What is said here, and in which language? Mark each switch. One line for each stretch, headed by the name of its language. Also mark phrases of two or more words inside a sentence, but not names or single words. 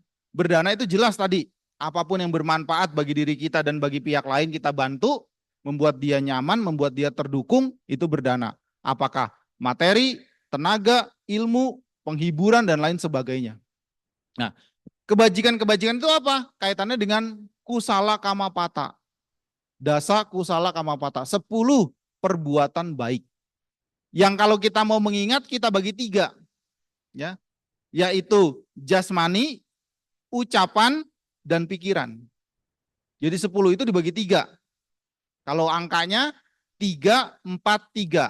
Indonesian: Berdana itu jelas tadi, apapun yang bermanfaat bagi diri kita dan bagi pihak lain kita bantu, membuat dia nyaman, membuat dia terdukung, itu berdana. Apakah materi, tenaga, ilmu, penghiburan, dan lain sebagainya. Nah, kebajikan-kebajikan itu apa? Kaitannya dengan
Pali: kusala kamapata. Dasa kusala kamapata.
Indonesian: 10 perbuatan baik. Yang kalau kita mau mengingat, kita bagi 3. Ya, yaitu jasmani, ucapan, dan pikiran. Jadi 10 itu dibagi 3. Kalau angkanya 3, 4, 3.